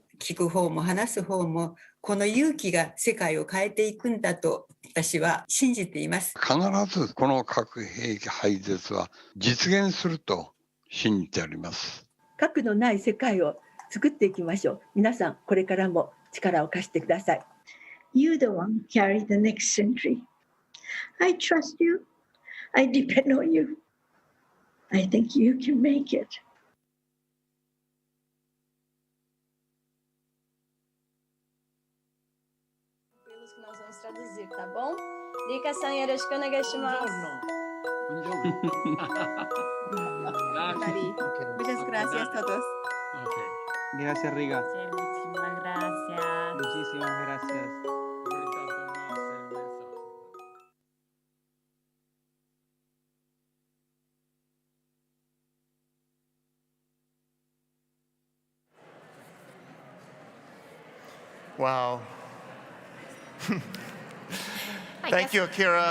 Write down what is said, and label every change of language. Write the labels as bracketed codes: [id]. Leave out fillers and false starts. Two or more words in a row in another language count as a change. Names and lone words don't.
[ja] 聞く方も話す方も、この勇気が世界を変えていくんだと私は信じています。必ずこの核兵器廃絶は実現すると信じております。核のない世界を作っていきましょう。皆さんこれからも力を貸してください。 [en] You the one carry the next century. I trust you. I depend on you. I think you can make it. [pt] Nós vamos traduzir, tá bom? [ja] Rika-san, よろしくお願いします. [es] Muchas gracias a todos. Gracias, Riga. Muchísimas gracias. Muchísimas gracias. Wow. [en] Thank you, Akira.